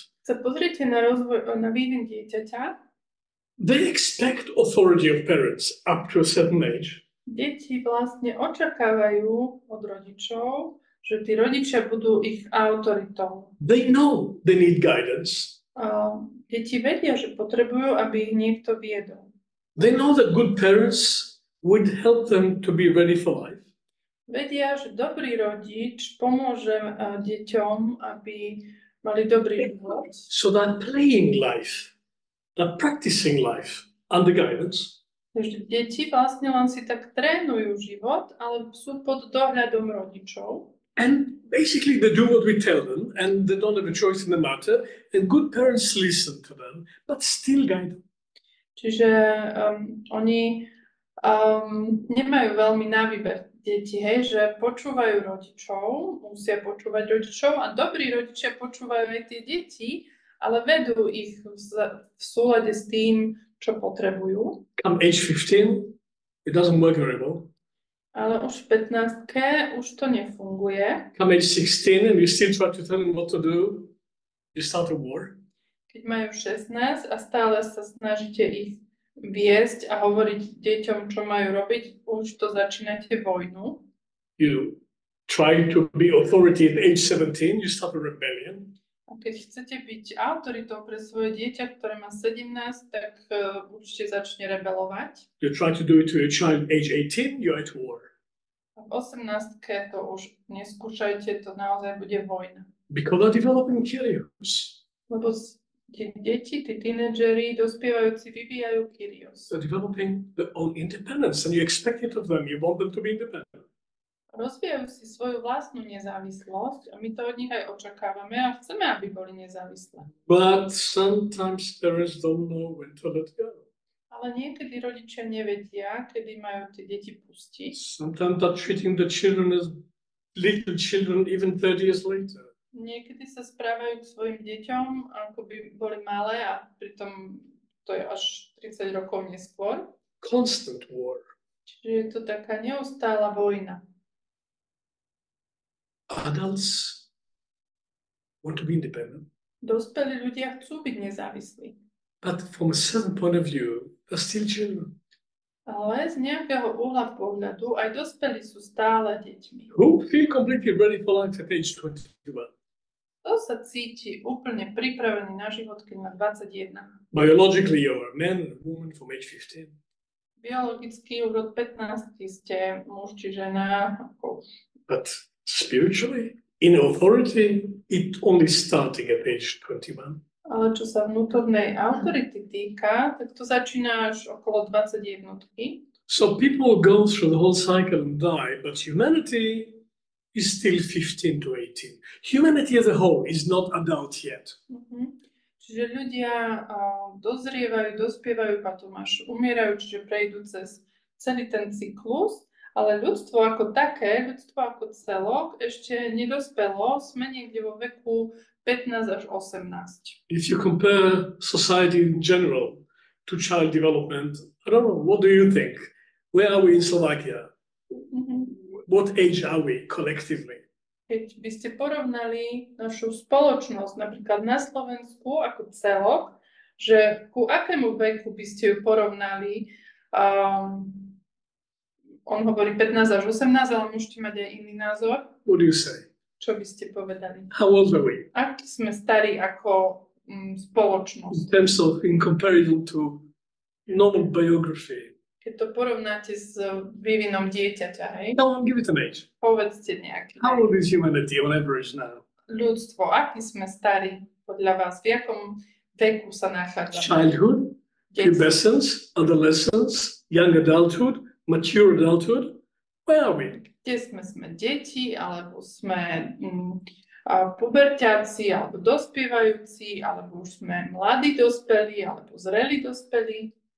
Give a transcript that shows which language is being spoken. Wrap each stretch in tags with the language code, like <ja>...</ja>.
<sk>Sa pozrite na rozvoj, na vývin dieťaťa.</sk> <en>they expect authority of parents up to a certain age.</en> <sk>Deti vlastne očakávajú od rodičov, že tí rodičia budú ich autoritou.</sk> <en>They know they need guidance.</en> <sk>Deti vedia, že potrebujú, aby ich niekto viedol.</sk> <en>They know that good parents would help them to be ready for life.</en> <sk>Vedia, že dobrý rodič pomôže deťom, aby mali dobrý život.</sk> <en>So they're playing life are practicing life under guidance.</en> <sk>Takže deti vlastne len si tak trénujú život, ale sú pod dohľadom rodičov.</sk> <en>And basically they do what we tell them and they don't have a choice in the matter. And good parents listen to them, but still guide them.</en> <sk>Čiže oni nemajú veľmi na výber deti, hej, že počúvajú rodičov, musia počúvať rodičov a dobrí rodičia počúvajú aj tie deti, ale vedú ich v súlade s tým, čo potrebujú.</sk> <en>Come age 15, it doesn't work very well.</en> <sk>Ale už v 15-ke už to nefunguje.</sk> <en>Come age 16 and you still try to tell them what to do, you start a war.</en> <sk>Keď majú 16 a stále sa snažíte ich viesť a hovoriť deťom, čo majú robiť, už to začínate vojnu.</sk> <en>You try to be authority at age 17, you start a rebellion.</en> <sk>A keď chcete byť autoritou pre svoje dieťa, ktoré má 17, tak určite začne rebelovať.</sk> <en>You try to do it to your child age 18, you're at war.</en> <sk>A v 18-ke to už neskúšajte, to naozaj bude vojna.</sk> <en>Because they're developing curious.</en> <sk>Lebo tie deti, tí tínedžeri, dospievajúci vyvíjajú kyrios.</sk> <en>They're developing their own independence and you expect it of them. You want them to be independent.</en> <sk>Rozvíjajú si svoju vlastnú nezávislosť a my to od nich aj očakávame a chceme, aby boli nezávislé.</sk> <en>But sometimes parents don't know when to let go.</en> <sk>Ale niekedy rodičia nevedia, kedy majú tie deti pustiť.</sk> <en>Sometimes they're treating the children as little children even 30 years later.</en> <sk>Niekedy sa správajú k svojim deťom, ako by boli malé a pritom to je až 30 rokov neskôr.</sk> <en>Constant war.</en> <sk>Čiže je to taká neustála vojna.</sk> <en>Adults want to be independent,</en> <sk>Dospelí ľudia chcú byť nezávislí.</sk> <en>but from a certain point of view, they're still children.</en> <sk>Ale z nejakého uhla pohľadu aj dospelí sú stále deťmi.</sk> <en>Who feel completely ready for life at age 21.</en> <sk>To sa cíti úplne pripravený na život, keď má 21.</sk> <en>Biologically, you're a man and a woman from age 15.</en> <sk>Biologicky už od 15 ste muž či žena.</sk> <en>But spiritually, in authority, it only starting at age 21.</en> <sk>Ale čo sa vnútornej autority týka, tak to začína až okolo 21.</sk> <en>So people go through the whole cycle and die, but humanity is still 15 to 18. Humanity as a whole is not adult yet.</en> <sk>Čiže ľudia dozrievajú, dospievajú, potom až umierajú, čiže prejdú cez celý ten cyklus, ale ľudstvo ako také, ľudstvo ako celok ešte nedospelo, sme niekde vo veku 15 až 18.</sk> <en>If you compare society in general to child development, I don't know, what do you think? Where are we in Slovakia? What age are we collectively?</en> <sk>Keď by ste porovnali našu spoločnosť napríklad na Slovensku ako celok, že ku akému veku by ste ju porovnali, on hovorí 15 až 18, ale môžete mať aj iný názor.</sk> <en>What do you say?</en> <sk>Čo by ste povedali?</sk> <en>How old are we?</en> <sk>Aký sme starí ako spoločnosť?</sk> <en>In terms of, in comparison to normal biography.</en> <sk>Keď to porovnáte s vývinom dieťaťa, hej?</sk> <en>No, give it an age.</en> <sk>Povedzte nejaký.</sk> <en>How old is humanity on average now?</en> <sk>Ľudstvo, aký sme starí podľa vás? V jakom veku sa nachádzame?</sk> <en>Childhood, pubescence, adolescence, young adulthood, mature adulthood. Where are we?</en> <sk>Kde sme deti, alebo sme puberťáci, alebo dospievajúci, alebo už sme mladí dospelí, alebo zrelí dospelí.</sk>